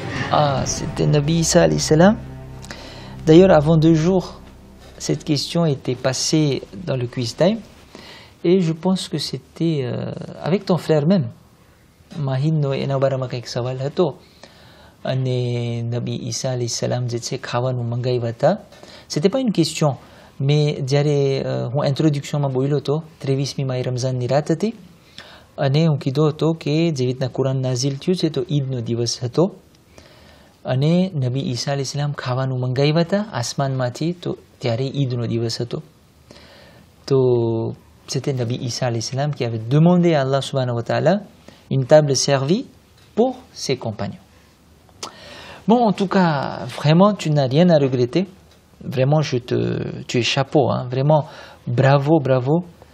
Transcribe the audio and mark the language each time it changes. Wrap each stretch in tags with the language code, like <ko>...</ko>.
<fr>Ah, c'était Nabi Issa alayhi salam. D'ailleurs, avant 2 jours, cette question était passée dans le quiz time. Et je pense que c'était avec ton frère même.</fr> <gu>Mahino એના બારામાં કંઈક સવાલ હતો અને નબી ઈસા અલૈહિ સલામ જે છે ખાવાનું મંગાવ્યા હતા.</gu> <fr>C'était pas une question, mais</fr> <gu>જ્યારે હું ઇન્ટ્રોડક્શનમાં બોલ્યો હતો 23મી માઈ રમઝાનની રાત હતી અને હું કીધો હતો કે જેવી રીતના કુરાન નાઝિલ થયું છે તો ઈદનો દિવસ હતો અને નબી ઈસા અલૈહિ સલામ ખાવાનું મંગાવ્યા હતા આસમાનમાંથી તો ત્યારે ઈદનો દિવસ હતો. તો</gu> <fr>c'était Nabi Issa alayhi salam qui avait demandé à Allah subhanahu wa ta'ala une table servie pour ses compagnons. Bon, en tout cas, vraiment, tu n'as rien à regretter. Vraiment, tu es chapeau, hein. Vraiment, bravo, bravo.</fr>